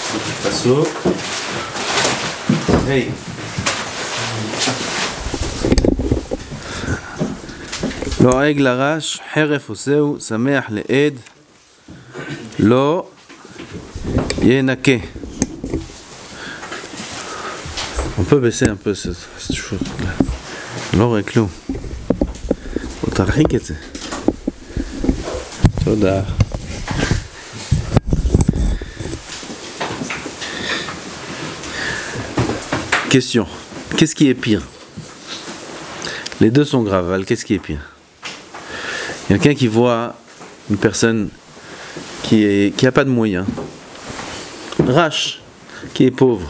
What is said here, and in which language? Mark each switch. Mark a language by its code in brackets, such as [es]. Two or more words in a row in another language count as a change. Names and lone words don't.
[he] Passo. Hey. לועג לרש, חרף עושהו, שמח לעד, לא ינקה. [fr] On peut baisser un peu cette chose-là. [he] לא רואה כלום. בוא תרחיק את זה. תודה. [fr] Question. Qu'est-ce qui est pire? Les deux sont graves. Alors, qu'est-ce qui est pire? Quelqu'un qui voit une personne qui a pas de moyens, rache, qui est pauvre.